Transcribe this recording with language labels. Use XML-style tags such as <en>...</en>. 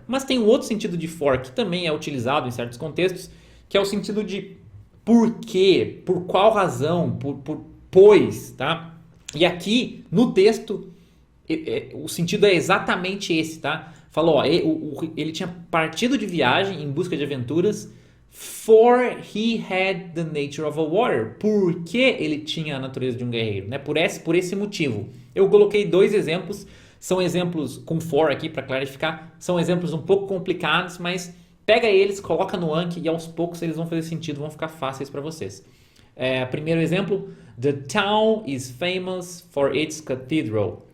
<pt>Mas tem um outro sentido de for que também é utilizado em certos contextos, que é o sentido de por quê, por qual razão, pois, tá? E aqui no texto o sentido é exatamente esse, tá? Falou, ele tinha partido de viagem em busca de aventuras.</pt> <en>For he had the nature of a warrior.</en> <pt>Porque ele tinha a natureza de um guerreiro, né? Por esse motivo. Eu coloquei 2 exemplos. São exemplos com for aqui para clarificar. São exemplos um pouco complicados, mas pega eles, coloca no Anki e aos poucos eles vão fazer sentido, vão ficar fáceis para vocês. Primeiro exemplo.</pt> <en>The town is famous for its cathedral.</en>